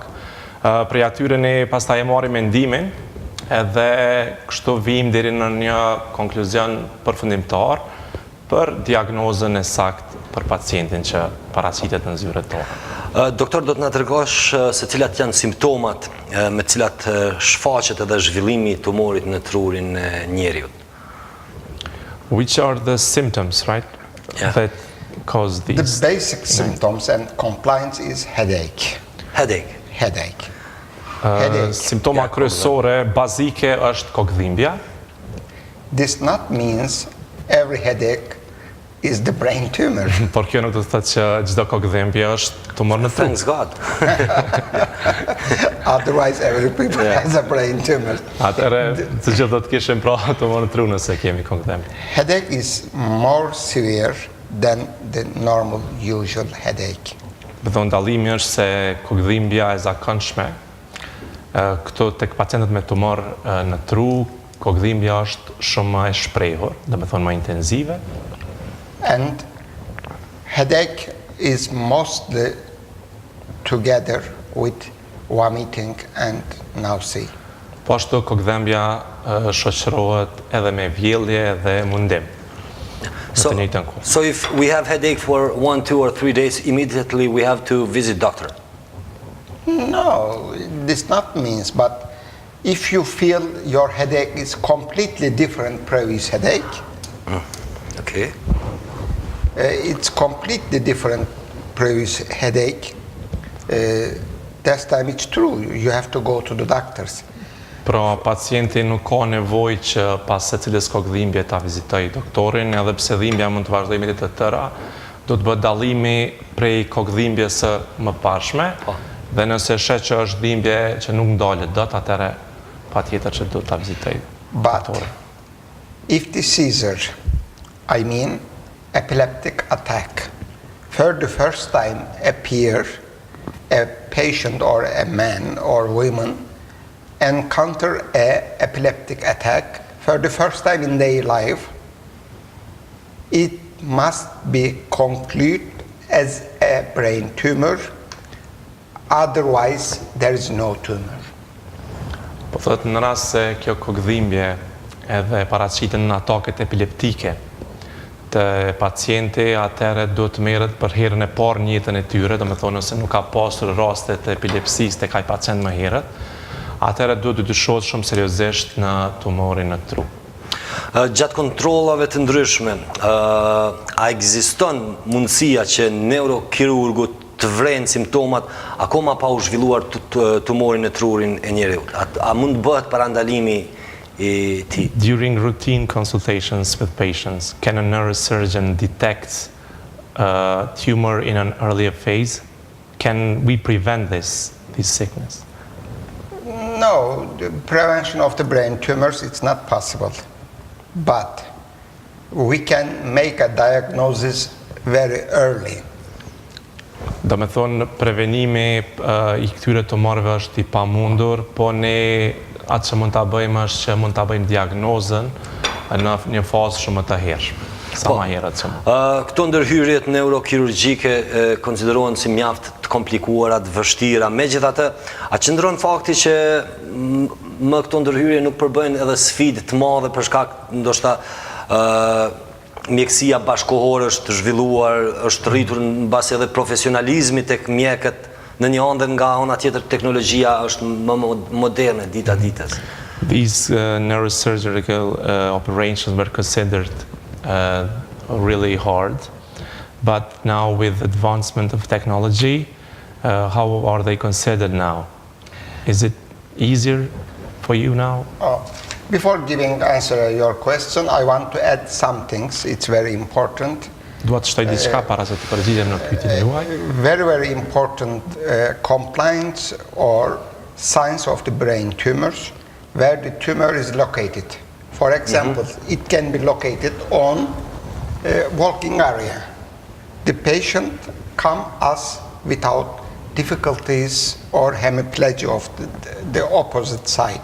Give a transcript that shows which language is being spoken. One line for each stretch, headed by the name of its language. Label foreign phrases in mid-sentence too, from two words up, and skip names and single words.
Albanian: Prej atyre ne pastaj e marrim mendimin, edhe kështu vim deri në një konkluzion përfundimtar për diagnozën e saktë për pacientin që paraqitet në zyret tona. Doktor, do të na tregosh se cilat janë simptomat me cilat shfaqet edhe zhvillimi i tumorit në trurin e njeriut?
English: Which are the symptoms, right? Yeah. That cause The these? basic symptoms and complaints is headache. Headache. Headache. Headache.
Albanian: Simptoma kryesore bazike është kokëdhimbja.
English: This not means every headache is the brain tumor.
Albanian: Por kjo nuk do të thotë që çdo kokëdhimbje është tumor në tru.
English: Thanks God. Otherwise, every people has a brain tumor.
Albanian: Atëherë të gjithë do të kishim pra tumor në tru nëse kemi kokëdhimbje.
English: Headache is more severe than the normal usual headache.
Albanian: Do thonë dallimi është se kokëdhimbja e zakonshme këto tek pacientët me tumor në tru, kokëdhimbja është shumë më e shprehur, do të thonë më intenzive.
English: And headache is mostly together with vomiting and nausea.
Albanian: Po ashtu kokëdhimbja shoqërohet edhe me vjellje dhe mundim.
English: So,
Albanian: Në të njëjtën kohë.
English: so if we have headache for 1, 2 or 3 days, immediately we have to visit doctor. No, this not means, but if you feel your headache is completely different previous headache, Okay. It's completely different previous headache, that time it's true, you have to go to the doctors.
Albanian: Pra pacienti nuk ka nevojë që pas secilës kokëdhimbje ta vizitoj doktorin, edhe pse dhimbja mund të vazhdojë me të tëra, do të bëhet dallimi prej kokëdhimbjes së mëparshme, dhe nëse shet që është dhimbje që nuk ndalet dot, atëherë patjetër që do ta vizitoj
English: But
Albanian: doktorin.
English: if the seizure, I mean epileptic attack, for the first time appear, a patient or a man or woman encounter a epileptic attack for the first time in their life, it must be concluded as a brain tumor, otherwise there is no tumor.
Albanian: Po thotë në rast se kjo kokëdhimbje edhe paraqiten në ataket epileptike të pacienti, atëherë do të merret për herën e parë në jetën e tyre, do të thonë nëse nuk ka pasur raste të epilepsisë tek ai pacient më herët, atëherë duhet të dyshohet shumë seriozisht në tumorin në tru. Gjatë kontrollave të ndryshme, a ekziston mundësia që neurokirurgu të vrenë simptomat akoma pa u zhvilluar tumorin në trurin e njeriut? A mund bëhet parandalimi i tij?
English: During routine consultations with patients, can a neurosurgeon detect a tumor in an earlier phase? Can we prevent this sickness? No, the prevention of the brain tumors, it's not possible. But we can make a diagnosis very early.
Albanian: Do me thonë, prevenimi i këtyre tumorëve është i pamundur, po ne atë që mund ta bëjmë është që mund ta bëjmë diagnozën në një fazë shumë të hershme. Sa më herët që mund. Këto ndërhyrjet neurokirurgjike konsiderohen si mjaft të komplikuara, të vështira. Megjithatë, a qëndron fakti që më këto ndërhyrje nuk përbëjnë edhe sfidë të madhe për shkak ndoshta mjekësia bashkohore është zhvilluar, është rritur mbasi edhe profesionalizmi tek mjekët në një anë, dhe nga ana tjetër teknologjia është më moderne dita ditës.
English: These neurosurgical operations were considered really hard, but now with advancement of technology, how are they considered now? Is it easier for you now? Before giving answer your question, I want to add some things. It's very important.
Albanian: Dua të shtoj diçka para se të përgjigjem në pyetjen juaj.
English: Very, very important complaints or signs of the brain tumors where the tumor is located. For example, it can be located on walking area. the patient come us without difficulties or hemiplegia of the opposite side.